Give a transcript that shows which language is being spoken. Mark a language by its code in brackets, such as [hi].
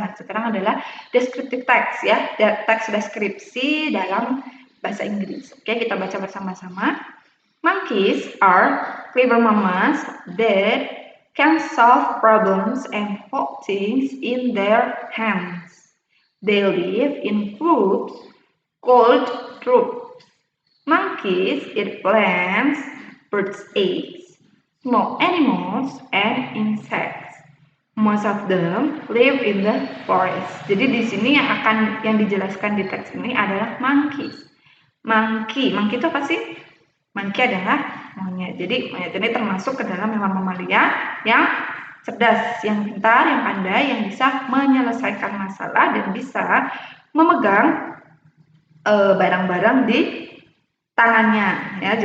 [id] Nah, sekarang adalah deskriptif teks, ya, teks deskripsi dalam bahasa Inggris. Oke, kita baca bersama-sama. [en] Monkeys are clever mammals that can solve problems and hold things in their hands. They live in groups called troops. Monkeys eat plants, birds' eggs, small animals, and insects. Most of them live in the forest. [id] Jadi di sini yang dijelaskan di teks ini adalah monkeys. Monkey itu apa sih? Monkey adalah monyet. Jadi monyet ini termasuk ke dalam hewan mamalia yang cerdas, yang pintar, yang pandai, yang bisa menyelesaikan masalah dan bisa memegang barang-barang di tangannya, ya.